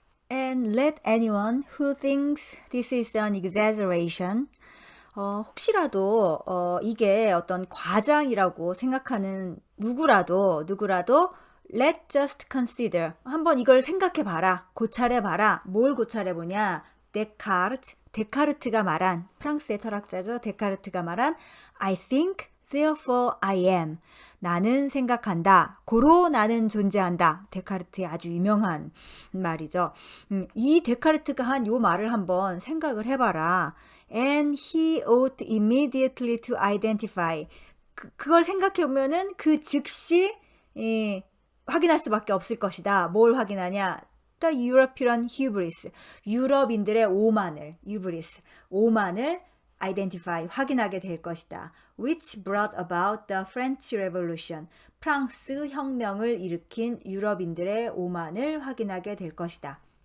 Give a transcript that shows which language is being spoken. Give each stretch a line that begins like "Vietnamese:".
English: And let anyone who thinks this is an exaggeration,
Korean: 혹시라도 이게 어떤 과장이라고 생각하는 누구라도
English: let just consider,
Korean: 한번 이걸 생각해 봐라, 고찰해 봐라. 뭘 고찰해 보냐? 데카르트가 말한, 프랑스의 철학자죠. 데카르트가 말한
English: I think, therefore I am.
Korean: 나는 생각한다. 고로 나는 존재한다. 데카르트의 아주 유명한 말이죠. 이 데카르트가 한 요 말을 한번 생각을 해봐라.
English: And he ought immediately to identify.
Korean: 그걸 생각해 보면은 그 즉시 확인할 수밖에 없을 것이다. 뭘 확인하냐?
English: The European hubris.
Korean: 유럽인들의 오만을 identify, 확인하게 될 것이다.
English: Which brought about the French Revolution.
Korean: 프랑스 혁명을 일으킨 유럽인들의 오만을 확인하게 될 것이다.